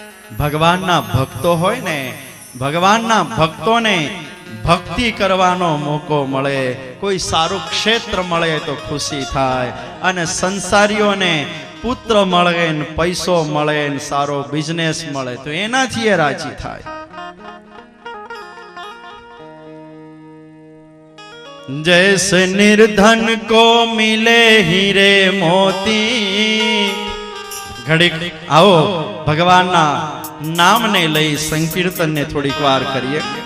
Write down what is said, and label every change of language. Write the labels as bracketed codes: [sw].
[gu] ભગવાનના ભક્તો હોય ને, ભગવાનના ભક્તોને ભક્તિ કરવાનો મોકો મળે, કોઈ સારું ક્ષેત્ર મળે તો ખુશી થાય. અને સંસારીઓને પુત્ર મળે ને પૈસો મળે ને સારો બિઝનેસ મળે તો એનાથી એ રાજી થાય. [hi] जैसे निर्धन को मिले हीरे मोती. [gu] घड़ीक आओ भगवानना નામને લઈ સંકીર્તન ને થોડીક વાર કરીએ.